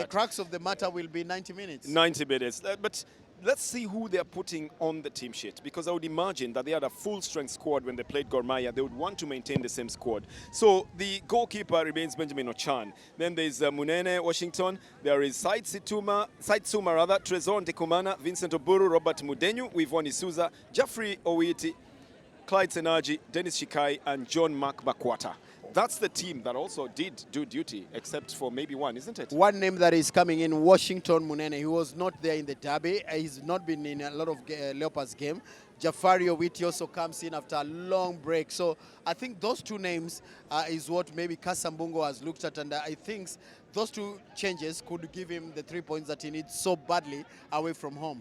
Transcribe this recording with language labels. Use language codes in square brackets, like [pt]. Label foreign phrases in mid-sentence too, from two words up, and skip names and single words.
[en] The crux of the matter will be 90 minutes. 90 minutes. But let's see who they're putting on the team sheet, because I would imagine that they had a full-strength squad when they played Gor Mahia. They would want to maintain the same squad. So the goalkeeper remains Benjamin Ochan. Then there's Munene Washington. There is Said Suma, Trezor Ndekumana, Vincent Oburu, Robert Mudenyu, Wivoni Souza, Jeffrey Owiti, Clyde Senaji, Dennis Shikai, and John Mark Makwata. That's the team that also did do duty, except for maybe one, isn't it? One name that is coming in, Washington Munene. He was not there in the derby. He's not been in a lot of Leopards game. Jafari Owiti also comes in after a long break. So I think those two names is what maybe Kasambungo has looked at, and I think those two changes could give him the 3 points that he needs so badly away from home.